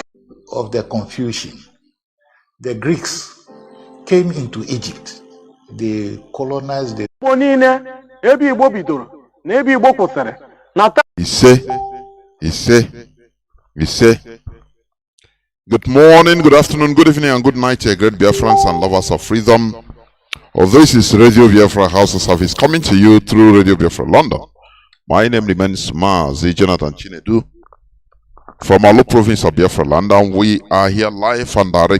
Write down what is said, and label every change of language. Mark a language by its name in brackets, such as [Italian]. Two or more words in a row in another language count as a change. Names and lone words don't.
[English] of the confusion. The Greeks came into Egypt. They colonized the [Igbo] niile ebe Igbo bidoro na ebe Igbo kwụsịrị na Ise. [English] Good morning, good afternoon, good evening, and good night, great Biafrans and lovers of freedom. This is Radio Biafra House of Service coming to you through Radio Biafra London. My name remains Mazi Jonathan Chinedu from Alo province of Biafra land, and we are here live and direct.